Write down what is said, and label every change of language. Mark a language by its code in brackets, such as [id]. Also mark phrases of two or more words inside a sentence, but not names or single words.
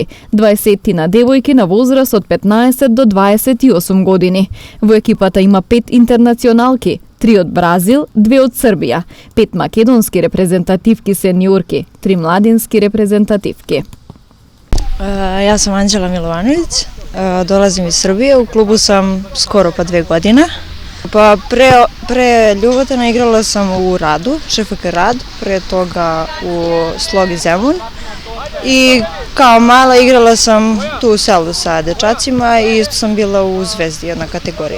[mk] 20 девојки на возраст од 15 до 28 години. Во екипата има 5 интернационалки, 3 од Бразил, 2 од Србија, 5 македонски репрезентативки сениорки, 3 младински репрезентативки. Јас сум [sr] Анđela Milovanović, dolazim iz Srbije, u klubu sam skoro pa 2 godine. Pa pre Ljubotena igrala sam u Radu, ŠFK Rad, pre toga u Slogi Zemun i kao mala igrala sam tu u selu sa dečacima i isto sam bila u Zvezdi, jedna kategorija.